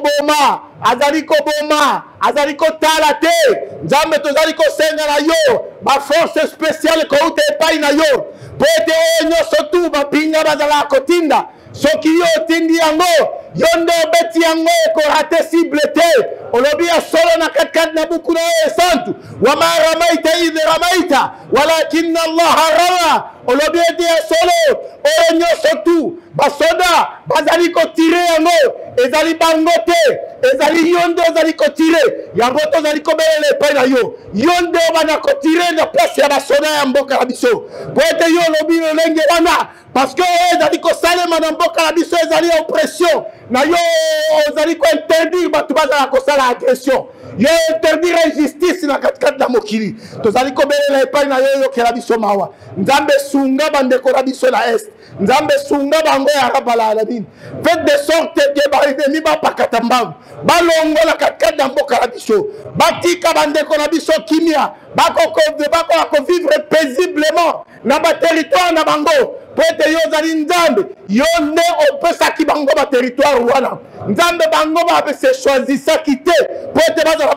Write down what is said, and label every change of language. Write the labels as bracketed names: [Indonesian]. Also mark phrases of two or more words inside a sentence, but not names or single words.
[Lingala] koboma azali kotala te nzambe tozali kosenga na yo [French] baforce spéciale [Lingala] kouta epai na yo po ete oyo nyonso tu bapinga bazalaka kotinda soki yo otindi yango yo nde obeti yango ekorate cible te olobi ya solo na katikati na buku na yo esantu [Arabic] وما رميت إذ رميت ولكن الله رمى [Lingala] olobi ete ya solo oyo nyonso tu basoda bazali kotire yango ezali bango te ezali yo nde ozali kotire yango tozali kobelela epai na yo yo nde obana kotire na place ya basoda ya mboka na biso po ete yo olobi lolenge wana [French] parce que [Lingala] ezali kosalema na mboka na biso ezali oppression na yo ozali kointerdire bato bazala kosala agression yo interdire injustice na katikati na mokili tozali kobelela epai na yo yokela biso mawa nzambe sunga bandeko na biso na est nzambe sunga bango [Arabic] يا رب العالمين [French] faites de sorte que [Lingala] baenemi bapakata mbangu balongola katikati na mboka na biso batika bandeko na biso kimia bakoka kovivre paisiblement na baterritoire na bango po ete yo ozali nzambe yo nde opesaki bango baterritoire wana nzambe bango bapese choisisaki te po ete bazala